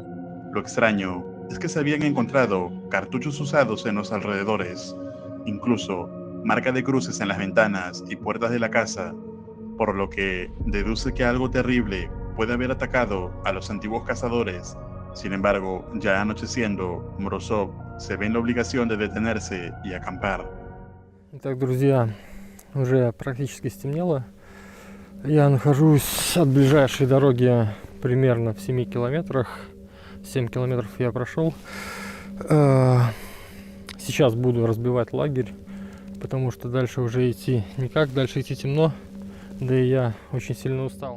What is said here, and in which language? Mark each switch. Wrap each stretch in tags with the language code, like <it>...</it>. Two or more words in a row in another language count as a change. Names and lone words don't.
<es>Lo extraño es que se habían encontrado cartuchos usados en los alrededores, incluso marca de cruces en las ventanas y puertas de la casa, por lo que deduce que algo terrible puede haber atacado a los antiguos cazadores. Sin embargo, ya anocheciendo, Morozov se ve en la obligación de detenerse y acampar.</es> <ru>Итак, друзья, уже практически стемнело. Я нахожусь от ближайшей дороги примерно в 7 километрах. 7 километров я прошел. Сейчас буду разбивать лагерь, потому что дальше уже идти никак, дальше идти темно, да и я очень сильно устал.</ru>